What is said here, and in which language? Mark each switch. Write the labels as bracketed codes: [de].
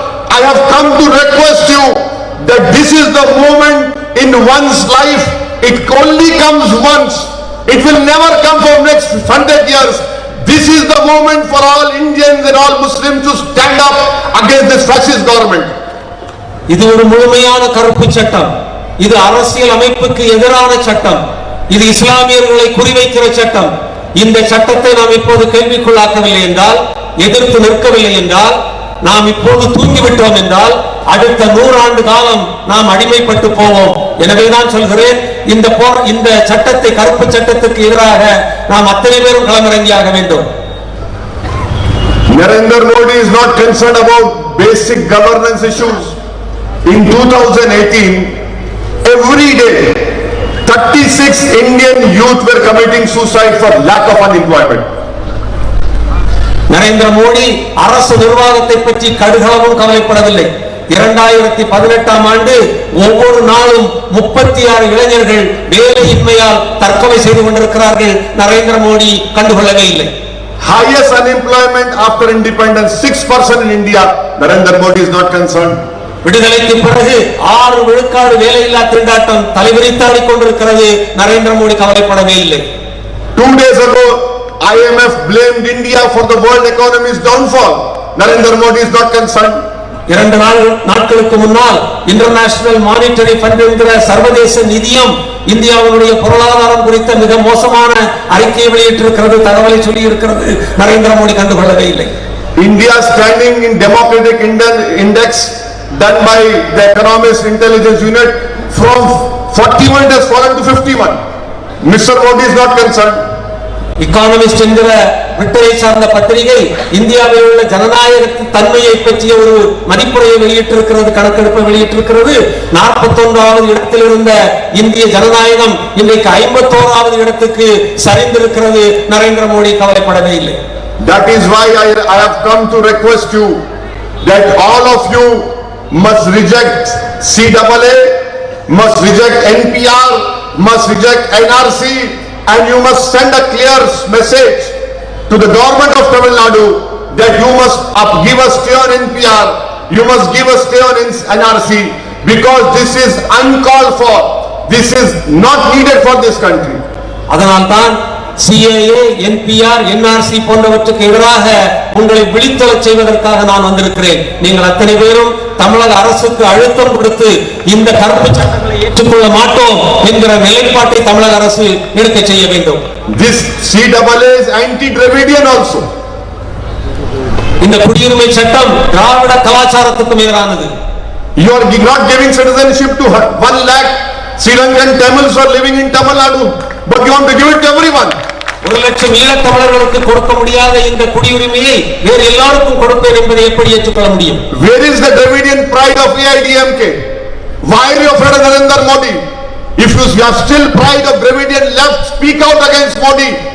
[en] I have come to request you that this is the moment in one's life. It only comes once. It will never come for next 100 years. This is the moment for all Indians and all Muslims to stand up against this fascist government. [ta] இது ஒரு முழுமையான கருப்பு சட்டம். இது அரசியல் அமைப்புக்கு எதிரான சட்டம். இது இஸ்லாமியர்களை குறிவைக்கிற சட்டம். இந்த சட்டத்தை நாம் இப்போது கேள்விக்குள்ளாக்கவில்லை என்றால், எதிர்த்து நிற்கவில்லை என்றால், நாம் இப்போது தூங்கிவிட்டோம் என்றால், அடுத்த 100 ஆண்டு காலம் நாம் அடிமைப்பட்டு போவோம். எனவே நான் சொல்கிறேன், இந்த சட்டத்தை, கருப்பு சட்டத்துக்கு எதிராக நாம் அத்தனை பேரும் களமிறங்கியாக வேண்டும். [en] Narendra Modi is not concerned about basic governance issues. In 2018, every day 36 Indian youth were committing suicide for lack of unemployment. [ta] Narendra Modi அரசு நிர்வாகத்தை பற்றி கடுகளவும் கவலைப்படவில்லை. 2018ஆம் ஆண்டு ஒவ்வொரு நாளும் 36 இளைஞர்கள் வேலையின்மையால் தற்கொலை செய்து கொண்டிருக்கிறார்கள். நரேந்திர மோடி கண்டுகொள்ளவே இல்லை. [en] Highest unemployment after independence, 6% in India. Narendra Modi is not concerned. [ta] விடுதலைக்கு பிறகு 6 விழுக்காடு வேலையில்லா திண்டாட்டம் தலைவிரித்தாடிக் கொண்டிருக்கிறது. நரேந்திர மோடி கவலைப்படவே இல்லை. [en] 2 days ago IMF blamed India for the world economy's downfall. Narendra Modi is not concerned. [ta] 2 நாட்களுக்கு முன்னால் இன்டர்நேஷனல் மானிட்டரி ஃபண்ட் என்கிற சர்வதேச நிதியம் இந்தியாவுடைய பொருளாதாரம் குறித்த மிக மோசமான அறிக்கையை வெளியிட்டிருக்கிறது, தகவலை சொல்லி இருக்கிறது. நரேந்திர மோடி கண்டுகொள்ளவே இல்லை. [en] India standing in democratic index done by the economist intelligence unit from 41 has fallen to 51. Mr. Modi is not concerned. [ta] Economist என்கிற பிரிட்டனை சார்ந்த பத்திரிகை இந்தியாவில் உள்ள ஜனநாயக தன்மையை பற்றிய ஒரு மதிப்புரையை வெளியிட்டிருக்கிறது, கணக்கெடுப்பை வெளியிட்டிருக்கிறது. 41வது இடத்தில் இருந்த இந்திய ஜனநாயகம் இன்றைக்கு 51வது இடத்துக்கு சரிந்திருக்கிறது. நரேந்திர மோடி கவலைப்படவே இல்லை. [en] That is why I have come to request you that all of you must reject CAA, must reject NPR, must reject NRC, and you must send a clear message to the government of Tamil Nadu that you must give us stay on NPR, you must give us stay on NRC, because this is uncalled for. This is not needed for this country. [ta] அதனால்தான் CAA, NPR, NRC போன்றவற்றுக்கு எதிராக உங்களை விழித்தெழச் செய்வதற்காக நான் வந்திருக்கிறேன். நீங்கள் அத்தனை பேரும் தமிழக அரசுக்கு அழுத்தம் கொடுத்து இந்த கருப்பு சட்டங்களை ஏற்றுக்கொள்ள மாட்டோம் என்கிற நிலைப்பாட்டை தமிழக அரசு எடுக்க செய்ய வேண்டும். [en] This CAA is anti-Dravidian also. [ta] இந்த குடியுரிமை சட்டம் திராவிட கலாச்சாரத்துக்கு எதிரானது. [en] You are not giving citizenship to 1 lakh Sri Lankan Tamils who are living in Tamil Nadu, but you want to give it to everyone. [ta] 1 லட்சம் ஈழத் தமிழர்களுக்கு கொடுக்க முடியாத இந்த குடியுரிமையை வேறு எல்லாருக்கும் கொடுப்பேன் என்பதை எப்படி ஏற்றுக்கொள்ள முடியும்? [en] Where is the Dravidian pride of AIDMK? Why are you afraid of Narendra Modi? If you have still pride of Dravidian left, speak out against Modi.